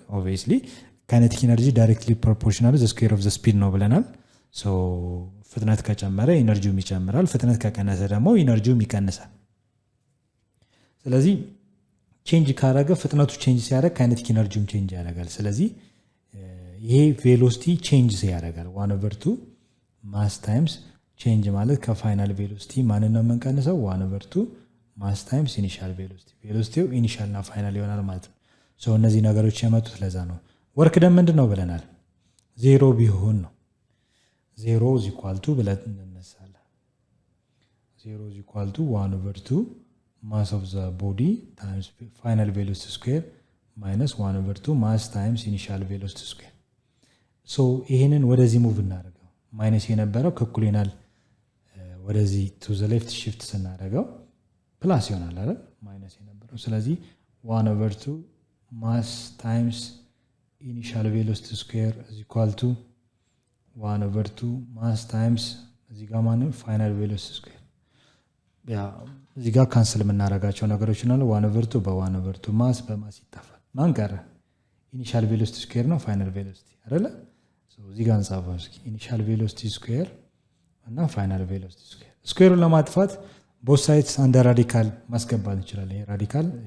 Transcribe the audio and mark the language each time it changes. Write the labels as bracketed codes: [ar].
[am] ኦብቪየስሊ ካይኔቲክ ኢነርጂ ዳይሬክትሊ ፕሮፖርሽናል ዘ ስኩዌር ኦፍ ዘ ስፒድ ነው ብለናል። ሶ ፍጥነት ከጨመረ ኢነርጂውም ይጨምራል፣ ፍጥነት ከቀነሰ ደግሞ ኢነርጂውም ይቀንሳል። ስለዚህ ቼንጅ ካደረገ ፍጥነቱ ቼንጅ ሲያደርግ ካይኔቲክ ኢነርጂውም ቼንጅ ያደርጋል። ስለዚህ ይሄ ቬሎሲቲ ቼንጅ ያደርጋል 1/2 ማስ ታይምስ ቼንጅ ማለት ከፋይናል ቬሎሲቲ ማንን ነው የምንቀንሰው? 1/2 ማስ ታይምስ ኢኒሻል ቬሎሲቲ። ቬሎሲቲው ኢኒሻል እና ፋይናል ይሆናል ማለት ነው። ሶ እነዚህ ነገሮች የመጡት ለዛ ነው። ወርክ ደን ምንድን ነው ብለናል? 0 ቢሆን ነው [en] 0 is equal to [am] ብለን እንነሳለን። [en] 0 is equal to 1/2 mass of the body times final velocity square minus 1/2 mass times initial velocity square. [am] so ይሄንን ወደዚህ ሙቭ እናደርገው። ማይነስ የነበረው ከእኩል ይሆናል ወደዚህ [en] to the left shift [am] ስናደርገው ፕላስ ይሆናል አይደል? ማይነስ የነበረው ስለዚህ [en] 1/2 mass times [am] ኢኒሻል ቬሎሲቲ ስኩዌር [en] is equal to [am] 1/2 ማስ ታይምስ እዚህ ጋር ማለት ፋይናል ቬሎሲቲ ስኩዌር ያ እዚህ ጋር ካንሰል የምናደርጋቸው ነገሮች ነው 1/2 በ1/2 ማስ በማስ ይጣፋል ማን ቀረ ኢኒሻል ቬሎሲቲ ስኩዌር ነው ፋይናል ቬሎሲቲ አይደለ እዚህ ጋር እንጻፈው እስኪ ኢኒሻል ቬሎሲቲ ስኩዌር እና ፋይናል ቬሎሲቲ ስኩዌር ስኩዌሩን ለማጥፋት [en] both sides under [am] ራዲካል ማስገባት እንችላለን ይሄ ራዲካል